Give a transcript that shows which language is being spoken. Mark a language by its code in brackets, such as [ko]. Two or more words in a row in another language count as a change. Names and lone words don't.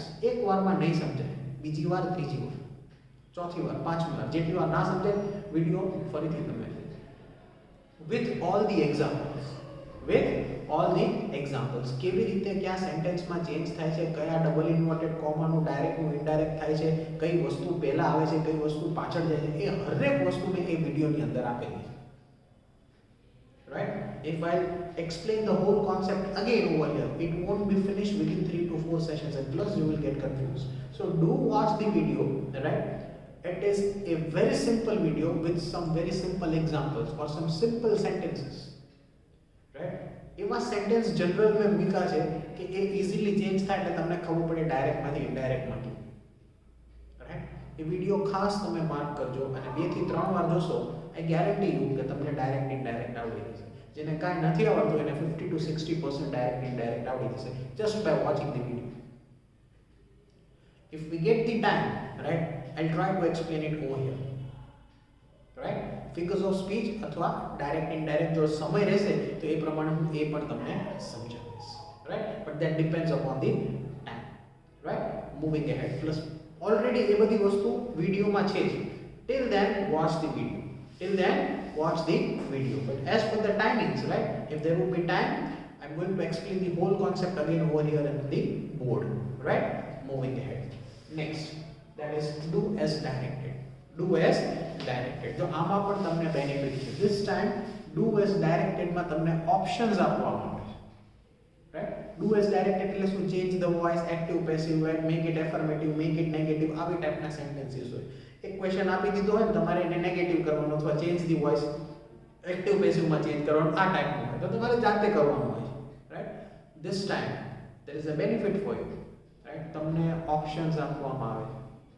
[gu] એક વારમાં નહીં સમજાય, બીજી વાર, ત્રીજી વાર, ચોથી વાર, પાંચમી વાર, જેટલી વાર ના સમજાય વિડીયો ફરીથી તમે [en] with all the examples. with all the examples [gu] કેવી રીતે કયા સેન્ટેન્સમાં ચેન્જ થાય છે, કયા [en] double inverted commas [gu] ડાયરેક્ટનું ઇનડાયરેક્ટ થાય છે, કઈ વસ્તુ પહેલા આવે છે, કઈ વસ્તુ પાછળ જાય છે, એ હરેક વસ્તુ મેં એ વિડીયોની અંદર આપેલી છે. [en] Right? If I explain the whole concept again over here, it won't be finished within 3 to 4 sessions, and plus you will get confused. So do watch the video, right? It is a very simple video with some very simple examples or some simple sentences, right? [gu] એવા સેન્ટેન્સ જનરલ મેં મૂક્યા છે કે એ ઇઝીલી ચેન્જ થાય એટલે તમને ખબર પડે ડાયરેક્ટમાંથી ઇનડાયરેક્ટમાં કેવું, રાઈટ? એ વિડીયો ખાસ તમે માર્ક કરજો અને 2 થી 3 વાર જોશો. [en] I guarantee you [gu] કે તમને [en] direct indirect [gu] આવડી જશે. જેને કાંઈ નથી આવડતું એને 50 to 60% [en] direct indirect [gu] આવડી જશે [en] just by watching the video. If we get the time, right, I'll try to explain it over here, right? Figures of speech [gu] અથવા [en] direct indirect [gu] જો સમય રહેશે તો એ પ્રમાણે હું એ પણ તમને સમજાવીશ, [en] right? But that depends upon the time, right? Moving ahead, plus already [gu] એ બધી વસ્તુ વિડીયોમાં છે જ. [en] Till then watch the video. Till then watch the video. But as for the timings, right? If there will be time, I'm going to explain the whole concept again over here on the board, right? Moving ahead. Next, that is do as directed. Do as directed. [gu] જો આમાં પણ તમને બેનિફિટ છે. [en] This time do as directed [gu] માં તમને ઓપ્શન્સ આપવામાં આવે છે. [en] Right? Do as directed [gu] એટલે શું? [en] Change the voice, active, passive, right? Make it affirmative, make it negative. [gu] આવી ટાઈપના સેન્ટેન્સીસ હોય. એક ક્વેશ્ચન આપી દીધો હોય ને તમારે એને નેગેટિવ કરવાનો અથવા [en] change the voice active passive [gu] ચેન્જ કરવાનો આ ટાઈપનું હોય તો તમારે જાતે કરવાનું હોય છે, રાઈટ? [en] this time there is a benefit for you, right? [gu] તમને ઓપ્શન્સ આપવામાં આવે છે.